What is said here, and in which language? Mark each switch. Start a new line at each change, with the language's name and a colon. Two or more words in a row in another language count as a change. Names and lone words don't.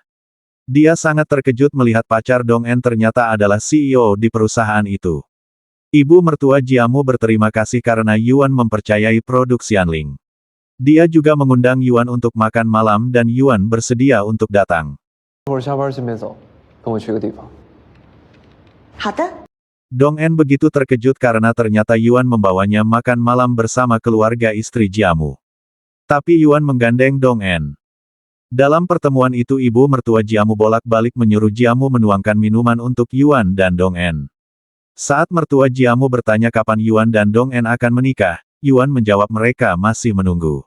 Indonesian: Dia sangat terkejut melihat pacar Dong En ternyata adalah CEO di perusahaan itu. Ibu mertua Jiamu berterima kasih karena Yuan mempercayai produk Xianling. Dia juga mengundang Yuan untuk makan malam dan Yuan bersedia untuk datang.
Chinese: 一会儿下班顺便走，跟我去个地方。好的。
Indonesian: Dong En begitu terkejut karena ternyata Yuan membawanya makan malam bersama keluarga istri Jiamu. Tapi Yuan menggandeng Dong En. Dalam pertemuan itu ibu mertua Jiamu bolak-balik menyuruh Jiamu menuangkan minuman untuk Yuan dan Dong En. Saat mertua Jiamu bertanya kapan Yuan dan Dong En akan menikah, Yuan menjawab mereka masih menunggu.